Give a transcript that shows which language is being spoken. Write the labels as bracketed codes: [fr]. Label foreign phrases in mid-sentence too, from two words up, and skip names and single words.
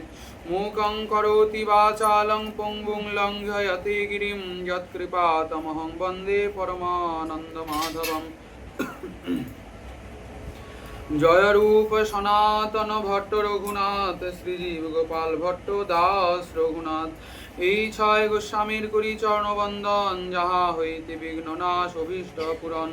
[sa] मूकं करोति वाचालं पङ्गुं लङ्घयते गिरिं यत्कृपातमहं वन्दे परमानन्दमाधवम्। [bn] जय रूप सनातन भट्ट रघुनाथ श्रीजीव गोपाल भट्ट दास रघुनाथ। এই ছয় গোস্বামীর করি চরণবন্দন, যাহা হইতে বিঘ্ননাশ অভীষ্ট পূরণ।